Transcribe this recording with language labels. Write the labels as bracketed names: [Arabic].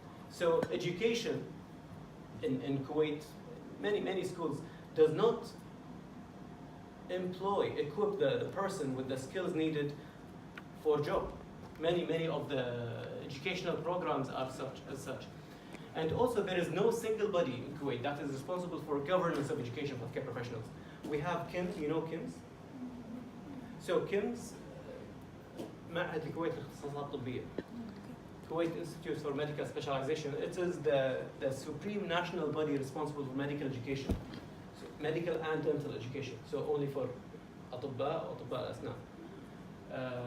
[English] So education in Kuwait, many schools, does not equip the person with the skills needed for job. Many of the educational programs are as such. And also there is no single body in Kuwait that is responsible for governance of education for healthcare professionals. We have KIMS, you know KIMS? [Arabic] So KIMS, معهد الكويت للاختصاصات الطبية. [English] Kuwait Institute for Medical Specialization, it is the supreme national body responsible for medical education. So medical and dental education. So only for [Arabic] أطباء الأسنان.